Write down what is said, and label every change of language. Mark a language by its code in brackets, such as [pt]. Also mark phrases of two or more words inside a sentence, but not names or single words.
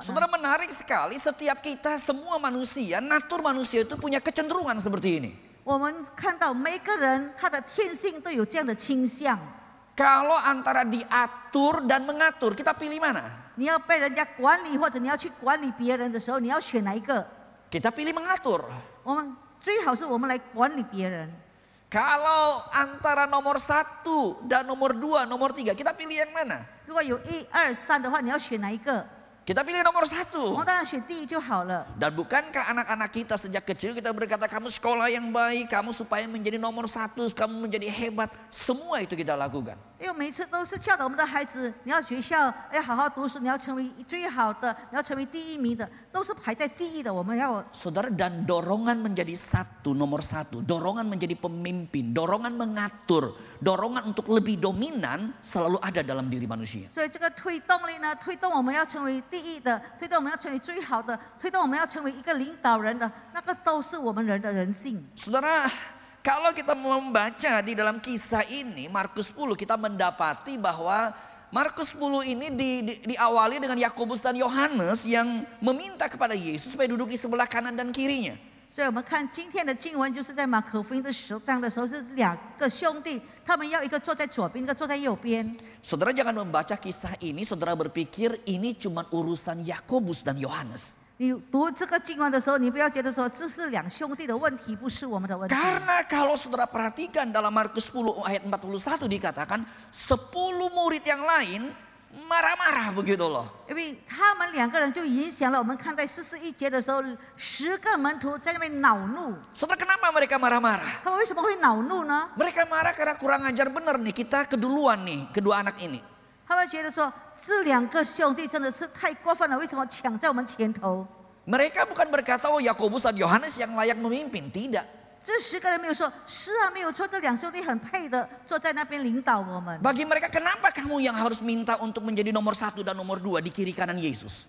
[id] Saudara, menarik sekali, setiap kita, semua manusia, natur manusia itu punya kecenderungan seperti ini. [zh] 我们看到每一个人他的天性都有这样的倾向。 [id] Kalau antara diatur dan mengatur, kita pilih mana? [zh] 你要被人家管理，或者你要去管理别人的时候，你要选哪一个？ [id] Kita pilih mengatur. [zh] 我们最好是我们来管理别人。 [id] Kalau antara nomor 1 dan nomor 2, nomor 3, kita pilih yang mana? [zh] 如果有1、2、3的话，你要选哪一个？ [id] Kita pilih nomor 1. [zh] 我们当然选第一就好了。 [id] Dan bukankah anak-anak kita sejak kecil kita berkata kamu sekolah yang baik, kamu supaya menjadi nomor 1, kamu menjadi hebat. Semua itu kita lakukan. [zh] 因为每次都是教导我们的孩子，你要学校要好好读书，你要成为最好的，你要成为第1名的，都是排在第一的。我们要 [id] Saudara, dan dorongan menjadi nomor 1, dorongan menjadi pemimpin, dorongan mengatur, dorongan untuk lebih dominan selalu ada dalam diri manusia. [zh] 所以这个推动力呢，推动我们要成为第一的，推动我们要成为最好的，推动我们要成为一个领导人的，那个都是我们人的人性。 [id] Saudara, kalau kita membaca di dalam kisah ini, Markus 10, kita mendapati bahwa Markus 10 ini diawali dengan Yakobus dan Yohanes yang meminta kepada Yesus supaya duduk di sebelah kanan dan kirinya. [zh] 所以我们看今天的经文，就是在马可福音的10章的时候，是2个兄弟，他们要一个坐在左边，一个坐在右边。 [id] Saudara jangan membaca kisah ini, saudara berpikir ini cuma urusan Yakobus dan Yohanes. [zh] 你读这个经文的时候，你不要觉得说这是两兄弟的问题，不是我们的问题。 [id] Karena kalau saudara perhatikan dalam Markus 10 ayat 41 dikatakan 10 murid yang lain marah-marah begitu loh. [zh] 因为他们2个人就影响了我们看在41节的时候，10个门徒在那边恼怒。 [id] Saudara, kenapa mereka marah-marah? [zh] 他们为什么会恼怒呢？ [id] Mereka marah karena kurang ajar bener nih, kita keduluan nih, kedua anak ini. [zh] 他们觉得说这2个兄弟真的是太过分了，为什么抢在我们前头？ [id] Mereka bukan berkata, oh Yakobus dan Yohanes yang layak memimpin. Tidak. [zh] 这10个人没有说，是啊，没有错，这2兄弟很配的坐在那边领导我们。 [id] Bagi mereka, kenapa kamu yang harus minta untuk menjadi nomor 1 dan nomor 2 di kiri kanan Yesus?